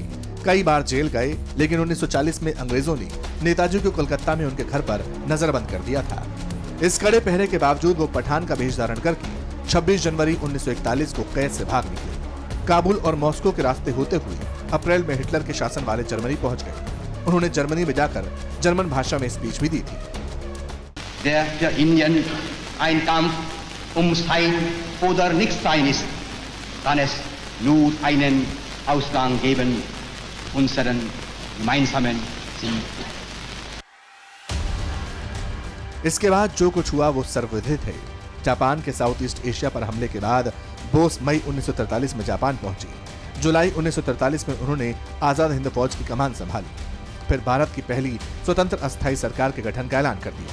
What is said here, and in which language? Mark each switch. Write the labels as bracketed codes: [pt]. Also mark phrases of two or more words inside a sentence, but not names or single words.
[hi] कई बार जेल गए, लेकिन 1940 में अंग्रेजों ने नेताजी को कोलकाता में उनके घर पर नजरबंद कर दिया था। इस कड़े पहरे के बावजूद वो पठान का वेश धारण करके 26 जनवरी 1941 को कैद से भाग निकले। काबुल और मॉस्को के रास्ते होते हुए अप्रैल में हिटलर के शासन वाले जर्मनी पहुंच गए। उन्होंने जर्मनी में जाकर जर्मन भाषा में स्पीच भी दी थी। [de] Der Indien ein Kampf sein oder nicht sein ist, kann es nur einen Ausgang geben, unseren gemeinsamen Sieg. [hi] इसके बाद जो कुछ हुआ वो सर्वविदित है। जापान के [en] South East Asia [hi] पर हमले के बाद बोस मई 1943 में जापान पहुंचे। जुलाई 1943 में उन्होंने आजाद हिंद फौज की कमान संभाली। फिर भारत की पहली स्वतंत्र अस्थायी सरकार के गठन का ऐलान कर दिया।